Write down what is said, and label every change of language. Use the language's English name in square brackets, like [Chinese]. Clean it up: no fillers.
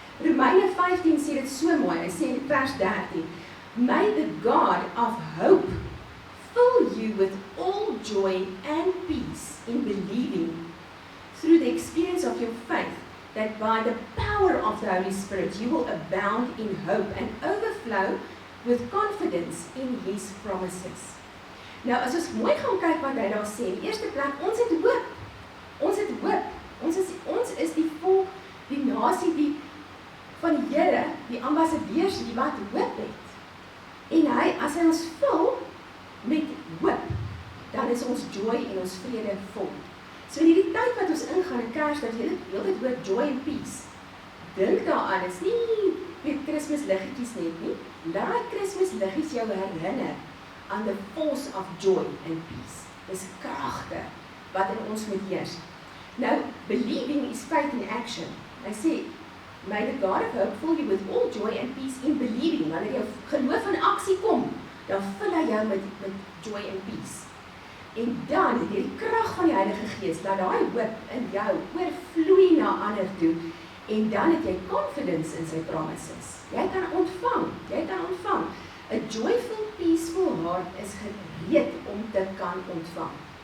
[Afrikaans] Romeine 15 sê dit so mooi, hy sê in vers 13, [English] "May the God of hope fill you with all joy and peace in believing through the experience of your faith, that by the power of the Holy Spirit you will abound in hope and overflow with confidence in His promises." [Afrikaans] Nou, as ons mooi gaan kyk wat hy daar sê, die eerste plek, ons het hoop. Ons het hoop. Ons is die volk, die nasie, van die Here, die ambassadeurs, die wat hoop het. En as hy ons vul met hoop, dan is ons joy en ons vrede vol. So in die tyd wat ons ingaan in Kersdag, jy het hoor [English] joy and peace. [Afrikaans] Dink daaraan, is nie met Kersmisliggetjies net nie. Laat Kersmisliggetjies jou herinner aan [English] the force of joy and peace. [Afrikaans] Dis kragte wat in ons moet heers. [English] Nou, believing is faith in action. [Afrikaans] Hy sê, [English] "May the God of hope fill you with all joy and peace in believing." [Afrikaans] Wanneer jou geloof in aksie kom, dan vul hy jou met [English] joy and peace. [Afrikaans] En dan, die krag van die Heilige Gees, laat daai hoop in jou oorvloei na ander toe, en dan het jy confidence in sy promises. Jy kan ontvang. [English] A joyful, peaceful heart [Afrikaans] is gereed om te kan ontvang.